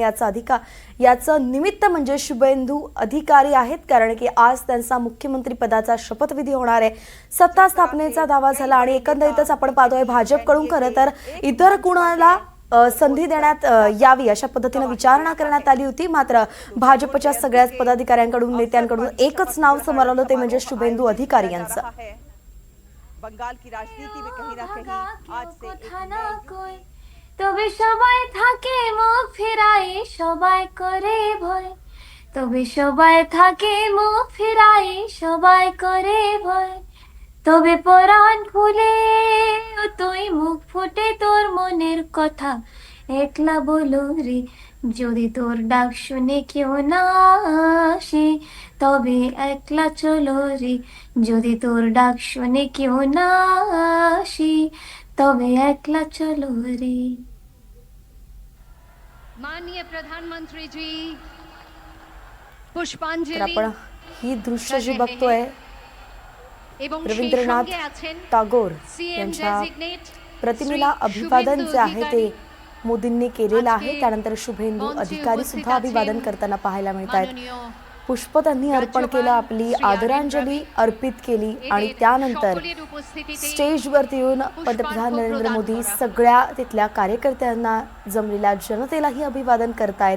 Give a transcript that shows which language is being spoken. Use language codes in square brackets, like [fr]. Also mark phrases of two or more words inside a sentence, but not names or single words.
[mr] आणि याचं निमित्त म्हणजे शुभेंदू अधिकारी आहेत, कारण की आज त्यांचा मुख्यमंत्री पदाचा शपथविधी होणार आहे. सत्ता स्थापनेचा दावा झाला आणि एकंदरीतच आपण पाहतोय भाजपकडून खरं तर इतर कुणाला संधी देण्यात यावी अशा पद्धतीने विचारणा करण्यात आली होती. मात्र भाजपच्या सगळ्याच पदाधिकाऱ्यांकडून, नेत्यांकडून एकच नाव समोर आलं ते म्हणजे शुभेंदू अधिकारी यांचं. [hi] बंगाल की राजनीति में कहीं ना कहीं आज से [bn] তবে সবাই থাকে মুখ ফিরাই সবাই করে ভয় তবে সবাই থাকে মুখ ফিরাই সবাই করে ভয় তবে পরাণ খুলে তুই মুখ ফুটে তোর মনের কথা একলা বলো রে যদি তোর ডাক শুনে কেউ না আসে তবে একলা চলো রে যদি তোর ডাক শুনে কেউ না আসে তবে একলা চলো রে. [mr] माननीय प्रधानमंत्री जी तर पुष्पांजली आपण ही दृश्य जी बघतोय [bn] एवं সেই रवींद्रनाथ সঙ্গে আছেন टागोर सीएम [mr] यांच्या डेजिग्नेट प्रतिमेला अभिवादन जे आहे ते मोदींनी केलेलं आहे. त्यानंतर शुभेंदू अधिकारी सुद्धा अभिवादन करताना पाहायला मिळत आहेत. पुष्प त्यांनी अर्पण केलं, आपली आदरांजली अर्पित केली आणि त्यानंतर स्टेजवरती येऊन पंतप्रधान नरेंद्र मोदी सगळ्या तिथल्या कार्यकर्त्यांना, जमलेल्या जनतेलाही अभिवादन करतायत.